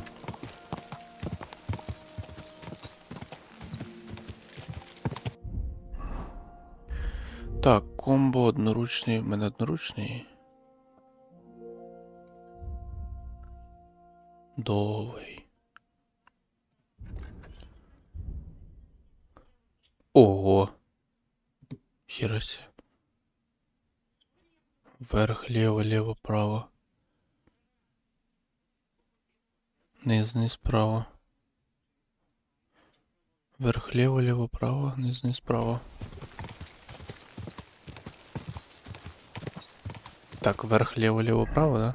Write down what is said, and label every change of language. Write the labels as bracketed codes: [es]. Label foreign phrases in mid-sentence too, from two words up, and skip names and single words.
[uk] Так, комбо одноручний, в мене одноручний. Довгий. Ого. [ru] Херася. Вверх, лево, лево, право. Низ, низ, право. Вверх, лево, лево, право, низ, низ, право. Так, вверх, лево, лево, право, да?